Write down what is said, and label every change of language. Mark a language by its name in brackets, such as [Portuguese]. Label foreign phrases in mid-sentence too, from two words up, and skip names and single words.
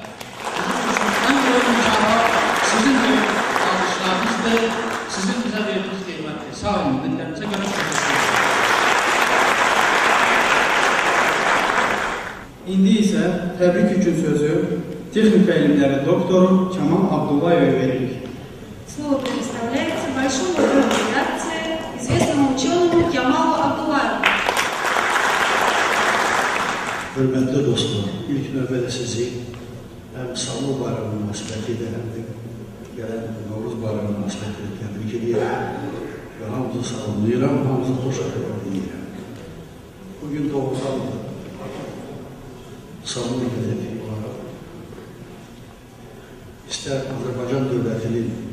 [Azerbaijani] Ən böyük mükafat sizin alışlarınızdır, sizin bizə verdiyiniz qeymətdir. Sağ olun, dinlərimizə görüşürüz. İndi isə təbrik üçün sözü texnika elmləri doktoru Kamal Abdullayevə veririk. [Russian] Слово предоставляется большому другу редакции, известному ученому Камалу Абдуллаеву. [Azerbaijani] Hörmətli dostlar, ilk növbədə sizi həm Samur bayramı münasibətilə, həm də gələn Novruz bayramı münasibətilə təbrik edirəm və hamınızı salamlayıram, hamınızı xoş edirəm. Bugün doğrudan Samur qəzeti olaraq istər Azərbaycan dövlətinin